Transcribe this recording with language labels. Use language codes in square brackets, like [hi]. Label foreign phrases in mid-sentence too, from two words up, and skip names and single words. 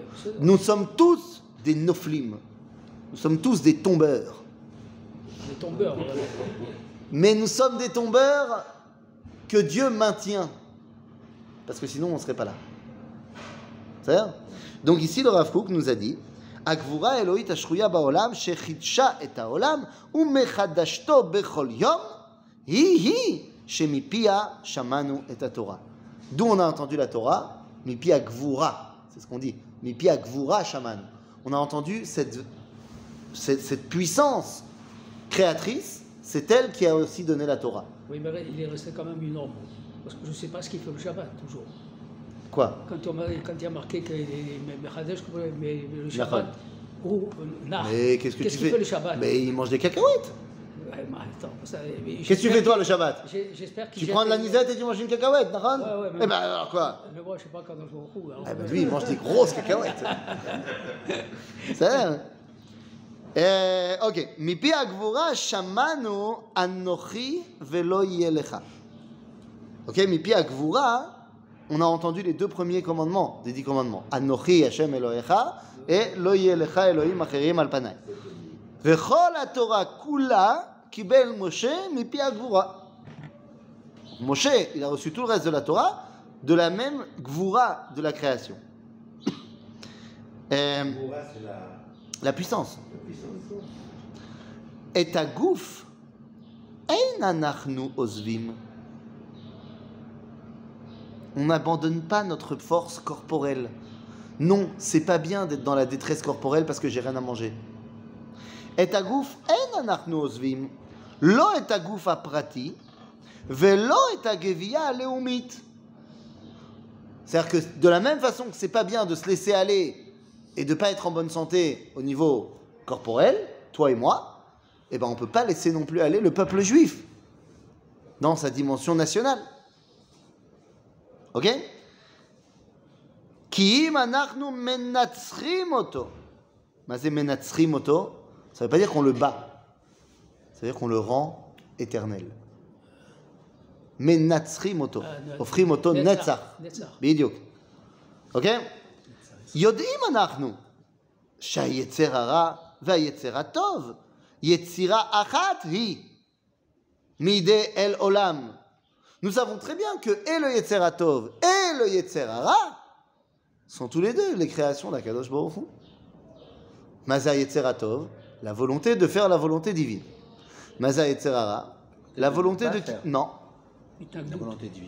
[fr] nous sommes tous des Noflim. Nous sommes tous des tombeurs. Des tombeurs, voilà. Mais nous sommes des tombeurs que Dieu maintient. Parce que sinon, on ne serait pas là. C'est-à-dire? Donc ici, le Rav Kook nous a dit [he] הגבורה האלוהית השרויה בעולם שחידשה את העולם ומחדשתו בכל יום היא שמפיה שמענו את התורה. [fr] D'où on a entendu la Torah, [he] מפי הגבורה, [fr] c'est ce qu'on dit, [he] מפי הגבורה שמענו. [fr] On a entendu cette puissance créatrice, c'est elle qui a aussi donné la Torah. Oui, mais il est resté quand même une ombre. Parce que je ne sais pas ce qu'il fait le Shabbat, toujours. Quoi? Quand il y a marqué que le Shabbat, ou Mais qu'est-ce que tu qu'il fais? fait le Shabbat? Mais il mange des cacahuètes. Ouais, mais attends, Qu'est-ce que tu fais toi le Shabbat? J'espère qu'il Tu prends de l'anisette et tu manges une cacahuète, d'accord? Ouais, Eh ben alors quoi? Mais moi, je ne sais pas quand je joue au coup. Ah ben lui, il mange des grosses cacahuètes. C'est vrai. Ok. [he] מפי הגבורה שמענו אנכי ולא יהיה לך. Ok, מפי הגבורה, [fr] on a entendu les deux premiers commandements, des 10 commandements. [he] אנכי ה' אלהיך לא יהיה לך אלהים אחרים על פני. וכל התורה כולה קיבל משה מפי הגבורה. [fr] Moshe, il a reçu tout le reste de la Torah de la même gvura de la création. Moura, c'est La puissance. la puissance. [he] את הגוף אין אנחנו עוזבים. [fr] On n'abandonne pas notre force corporelle. Non, c'est pas bien d'être dans la détresse corporelle parce que j'ai rien à manger. [he] את הגוף, אין אנחנו עוזבים. לא את הגוף הפרטי ולא את הגוויה הלאומית. [fr] C'est-à-dire que de la même façon que c'est pas bien de se laisser aller et de ne pas être en bonne santé au niveau corporel, toi et moi, eh ben on ne peut pas laisser non plus aller le peuple juif dans sa dimension nationale. Ok? [he] כי אם אנחנו מנציחים אותו. [fr] Mais [he] מנציחים אותו, [fr] ça ne veut pas dire qu'on le bat. Ça veut dire qu'on le rend éternel. [he] מנציחים אותו. אופרים אותו נצח. בדיוק. [fr] Ok? [he] יודעים אנחנו שהיצר הרע והיצר הטוב יצירה אחת היא מידי אל עולם. [fr] Nous savons très bien que et le [he] יצר הטוב [fr] et le [he] יצר הרע [fr] sont tous les deux les créations d' [he] הקדוש ברוך הוא. מה זה יצר הטוב, [fr] la volonté de faire la volonté divine. [he] מה זה יצר הרע, [fr] la volonté de... Non. La volonté divine.